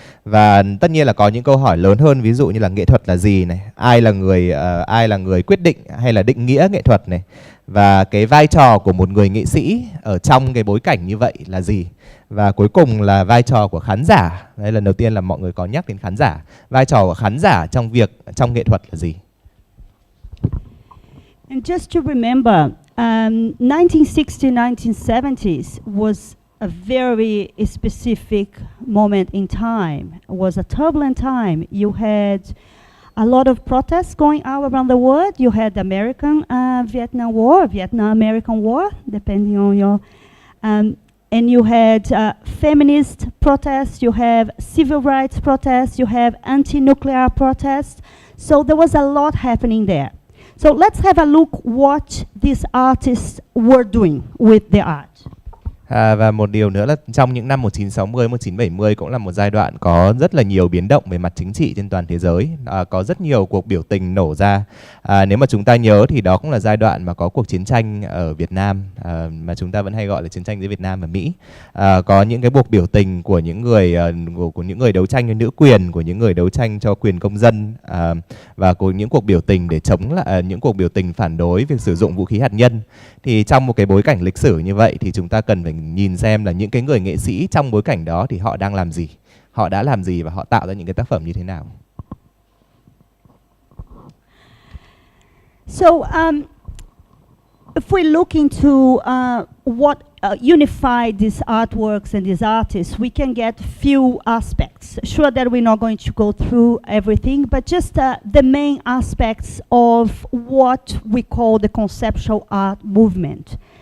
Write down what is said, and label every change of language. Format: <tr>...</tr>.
<vi>Và tất nhiên là có những câu hỏi lớn hơn, ví dụ như là nghệ thuật là gì này, ai là người quyết định hay là định nghĩa nghệ thuật này, và cái vai trò của một người nghệ sĩ ở trong cái bối cảnh như vậy là gì, và cuối cùng là vai trò của khán giả. Đây lần đầu tiên là mọi người có nhắc đến khán giả. Vai trò của khán giả trong nghệ thuật là gì?</vi> <en>And just to remember, 1960s, 1970s was a very specific moment in time. It was a turbulent time. You had a lot of protests going out around the world. You had the Vietnam War, Vietnam-American War, depending on your... and you had feminist protests, you have civil rights protests, you have anti-nuclear protests. So there was a lot happening there. So let's have a look what these artists were doing with the art.</en> <vi>Và một điều nữa là trong những năm 1960, 1970 cũng là một giai đoạn có rất là nhiều biến động về mặt chính trị trên toàn thế giới. Có rất nhiều cuộc biểu tình nổ ra. Nếu mà chúng ta nhớ thì đó cũng là giai đoạn mà có cuộc chiến tranh ở Việt Nam, mà chúng ta vẫn hay gọi là chiến tranh giữa Việt Nam và Mỹ. Có những cái cuộc biểu tình của những người đấu tranh cho nữ quyền, của những người đấu tranh cho quyền công dân, và của những cuộc biểu tình để chống lại những cuộc biểu tình phản đối việc sử dụng vũ khí hạt nhân. Thì trong một cái bối cảnh lịch sử như vậy thì chúng ta cần phải nhìn xem là những cái người nghệ sĩ trong bối cảnh đó thì họ đang làm gì, họ đã làm gì và họ tạo ra những cái tác phẩm như thế nào.</vi> <en>So if we look into what unified these artworks and these artists, we can get few aspects. Sure that we're not going to go through everything, but just the main aspects of what we call the conceptual art movement.</en>